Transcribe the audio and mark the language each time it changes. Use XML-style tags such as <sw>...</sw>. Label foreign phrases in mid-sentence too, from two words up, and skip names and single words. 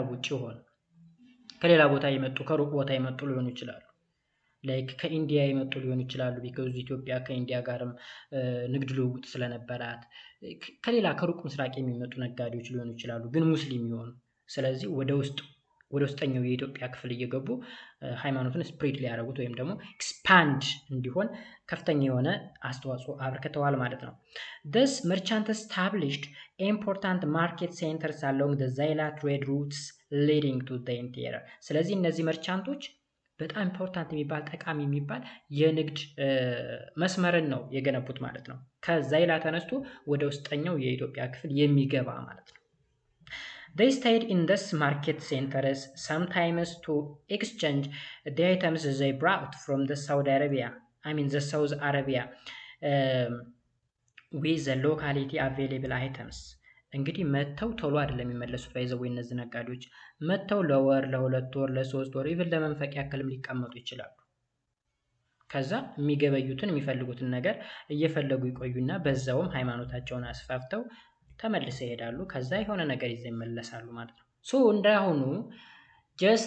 <am>ውጪ ሆነ ከሌላ ቦታ የመጡ ከሩቅ ቦታ የመጡ ሊሆኑ ይችላሉ። ላይክ ከኢንዲያ የመጡ ሊሆኑ ይችላሉ። ቢኮዝ ኢትዮጵያ ከኢንዲያ ጋርም ንግድ ልውውጥ ስለነበራት ከሌላ ከሩቅ ምስራቅ የሚመጡ ነጋዴዎች ሊሆኑ ይችላሉ፣ ግን ሙስሊም ይሆኑ። ስለዚህ ወደ ውስጠኛው የኢትዮጵያ ክፍል እየገቡ ሃይማኖትን ስፕሪድ ሊያደርጉት ወይም ደግሞ ኤክስፓንድ እንዲሆን ከፍተኛ የሆነ አስተዋጽኦ አበርክተዋል ማለት ነው።</am> <en>this merchants established important market centers along the Zaila trade routes leading to the interior።</en> <am>ስለዚህ እነዚህ መርቻንቶች በጣም ኢምፖርታንት የሚባል ጠቃሚ የሚባል የንግድ መስመርን ነው የገነቡት ማለት ነው። ከዛይላ ተነስቶ ወደ ውስጠኛው የኢትዮጵያ ክፍል የሚገባ ማለት ነው።</am> <en>they stayed in this market centers sometimes to exchange the items they brought from the South Arabia with the locality available items።</en> <am>እንግዲህ መተው ቶሎ አይደለም የሚመለሱት። ባይዘው እነዚህ ነጋዴዎች መተው ለወር፣ ለሁለት ወር፣ ለሶስት ወር ኢቭን ለመንፈቅ ያክልም ሊቀመጡ ይችላሉ። ከዛ የሚገበዩትን የሚፈልጉትን ነገር እየፈለጉ ይቆዩና በዛውም ሃይማኖታቸውን አስፋፍተው ተመልሰው ይሄዳሉ። ከዛ የሆነ ነገር ይዘው ይመለሳሉ ማለት ነው። እንዳሁኑ ጀስት</am>